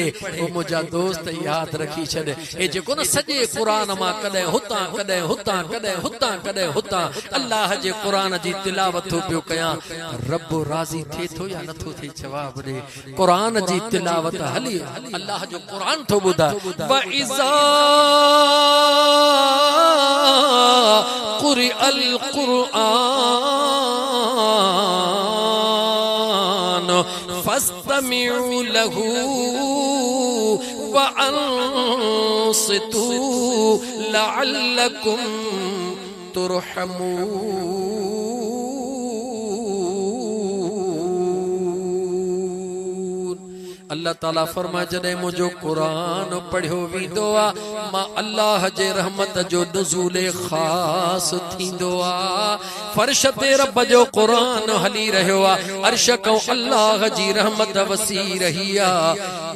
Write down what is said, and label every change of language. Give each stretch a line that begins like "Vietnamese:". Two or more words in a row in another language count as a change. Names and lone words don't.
Sindhi: ओ मुंहिंजा दोस्त यादि रखी छॾ हे जेको न सॼे क़ुरान मां कॾहिं हुतां कॾहिं हुतां कॾहिं हुतां कॾहिं हुतां अल्लाह जे क़ुरान जी तिलावत पियो कयां, रब राज़ी थिए थो या नथो थिए? जवाब ॾे। क़ुरान जी तिलावत हली अल्लाह जो क़ुरान थो ॿुधा।
Arabic: وإذا قرئ القرآن فاستمعوا له وأنصتوا لعلكم ترحمون.
Sindhi: अल्लाह ताला फरमाए जॾहिं मुंहिंजो क़ुरान पढ़ियो वेंदो आहे मां अल्लाह जे रहमत जो नुज़ूल ख़ास थींदो आहे। फर्श ते रब जो क़ुरान हली रहियो आहे, अर्श खां अल्लाह जी रहमत वसी रही आहे।